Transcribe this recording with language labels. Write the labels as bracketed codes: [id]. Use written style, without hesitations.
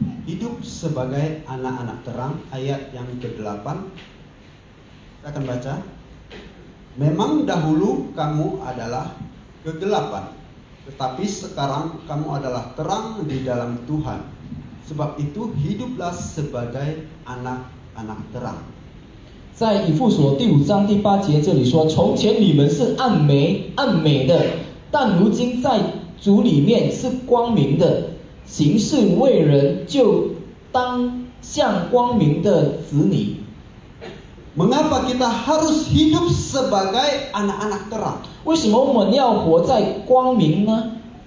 [id] hidup sebagai anak-anak terang, ayat yang ke-8. Saya akan baca. Memang dahulu kamu adalah kegelapan, tetapi sekarang kamu adalah terang di dalam Tuhan. Sebab itu hiduplah sebagai anak-anak terang. [zh] 在以弗所第5章第8节这里说，从前你们是暗美的，但如今在主里面是光明的，行事为人就当像光明的子女。 [id] Mengapa kita harus hidup sebagai anak-anak terang? [zh] 为什么我们要活在光明呢？